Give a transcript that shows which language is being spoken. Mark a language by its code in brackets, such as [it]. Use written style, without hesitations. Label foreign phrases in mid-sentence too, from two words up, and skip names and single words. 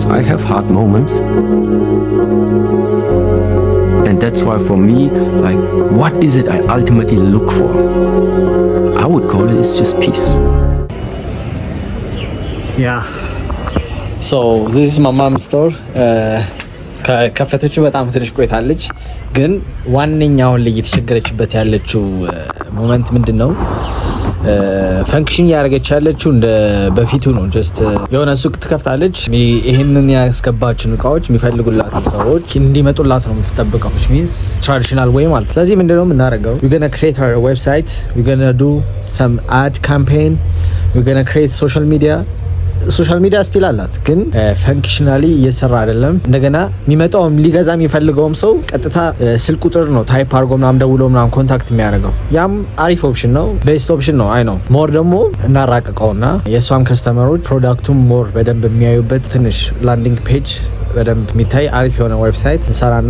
[en] I have hard moments. And that's why for me, like, what is it I ultimately look for? I would call it, it's just peace. Yeah. So this is my mom's store. [am] ከከፈተችው በጣም ትንሽ ቆይታለች። ግን ዋነኛው ላይ እየተቸገረችበት ያለችው ሞመንት ምንድነው? ፈንክሽን ያደረገች ያለችው እንደ በፊቱ ነው። ጀስት የሆነ ሱቅ ትከፍታለች። ይሄንን ያስገባችን እቃዎች የሚፈልጉላትን ሰዎች እንዲመጡላት ነው የምትጠብቀው። [en] which means traditional way [am] ማለት። ስለዚህ ምንድነው የምናደርገው? [en] we're gonna create our website, we're gonna do some ad campaign, we're gonna create social media [am] ስቲል አላት፣ ግን ፈንክሽናሊ እየሰራ አይደለም። እንደገና የሚመጣውም ሊገዛ የሚፈልገውም ሰው ቀጥታ ስልክ ቁጥር ነው ታይፕ አድርጎ ምናምን ደውሎ ምናምን ኮንታክት የሚያደርገው። ያም አሪፍ ኦፕሽን ነው፣ [en] best option [am] ነው። አይ ነው ሞር ደግሞ እናራቅቀውና የእሷም ከስተመሮች ፕሮዳክቱም ሞር በደንብ የሚያዩበት ትንሽ [en] landing page [am] በደንብ የሚታይ አሪፍ የሆነ ዌብሳይት እንሰራና